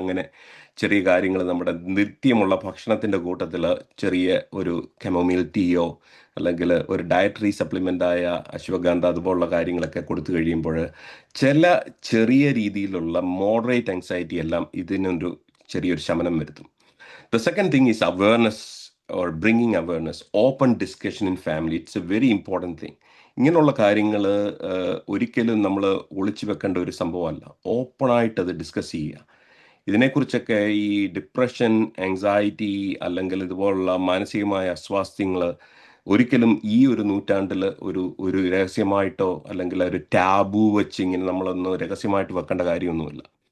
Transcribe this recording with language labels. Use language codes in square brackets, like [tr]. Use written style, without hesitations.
[ml] അങ്ങനെ ചെറിയ കാര്യങ്ങൾ നമ്മുടെ നിത്യമുള്ള ഭക്ഷണത്തിൻ്റെ കൂട്ടത്തിൽ ചെറിയ ഒരു കെമോമീൽ ടീയോ അല്ലെങ്കിൽ ഒരു ഡയറ്ററി സപ്ലിമെൻ്റായ അശ്വഗന്ധ അതുപോലുള്ള കാര്യങ്ങളൊക്കെ കൊടുത്തു കഴിയുമ്പോൾ ചെറിയ രീതിയിലുള്ള മോഡറേറ്റ് ആങ്സൈറ്റി എല്ലാം ഇതിനൊരു ചെറിയൊരു ശമനം വരുത്തും. [en] The second thing is awareness, or bringing awareness, open discussion in family. It's a very important thing. [ml] ഇങ്ങനെയുള്ള കാര്യങ്ങൾ ഒരിക്കലും നമ്മൾ ഒളിച്ചു വെക്കേണ്ട ഒരു സംഭവമല്ല. ഓപ്പണായിട്ട് അത് ഡിസ്കസ് ചെയ്യുക. ഇതിനെക്കുറിച്ചൊക്കെ ഈ ഡിപ്രഷൻ, ആങ്സൈറ്റി അല്ലെങ്കിൽ ഇതുപോലുള്ള മാനസികമായ അസ്വാസ്ഥ്യങ്ങൾ ഒരിക്കലും ഈ ഒരു നൂറ്റാണ്ടിൽ ഒരു രഹസ്യമായിട്ടോ അല്ലെങ്കിൽ ഒരു ടാബു വെച്ച് ഇങ്ങനെ നമ്മളൊന്ന് രഹസ്യമായിട്ട് വെക്കേണ്ട കാര്യമൊന്നുമില്ല.